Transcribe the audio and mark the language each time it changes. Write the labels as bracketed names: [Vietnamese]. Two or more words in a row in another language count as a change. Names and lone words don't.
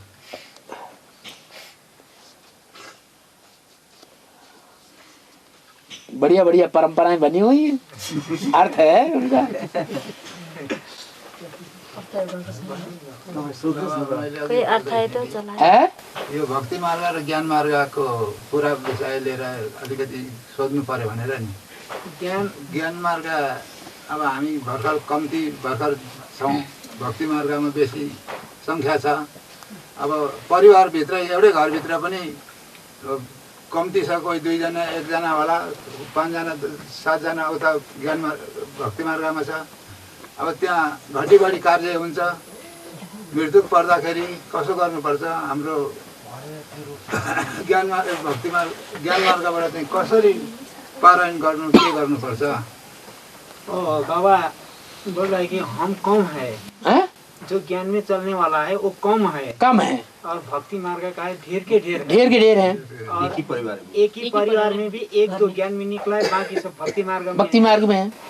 [Hindi] बढ़िया बढ़िया परंपराएं बनी हुई हैं, अर्थ है उनका। कोई अर्थ है तो चला है। [Nepali] यो भक्ति मार्ग र ज्ञान मार्गको पुरा विषय लिएर अलिकति सोध्नु पर्यो भनेर नि। ज्ञान मार्ग अब हामी भर्खर छौँ, भक्ति मार्गमा बेसी सङ्ख्या छ। अब परिवारभित्र एउटै घरभित्र पनि कम्ती छ, कोही 2 जना 1 जना होला, 5 जना 7 जना उता ज्ञान भक्ति मार्गमा छ। अब त्यहाँ घटी कार्य हुन्छ। मृत्यु पर्दाखेरि कसो गर्नुपर्छ, हाम्रो ज्ञान मार्ग भक्ति मार्ग ज्ञान मार्गबाट चाहिँ कसरी पारायण गर्नु, के गर्नुपर्छ? [Hindi] बाबा बोल रहा है कि हम कम है, जो ज्ञान में चलने वाला है वो कम है, और भक्ति मार्ग का है ढेर के ढेर है। एक ही परिवार में भी 1-2 ज्ञान में निकला है, बाकी सब भक्ति मार्ग में है।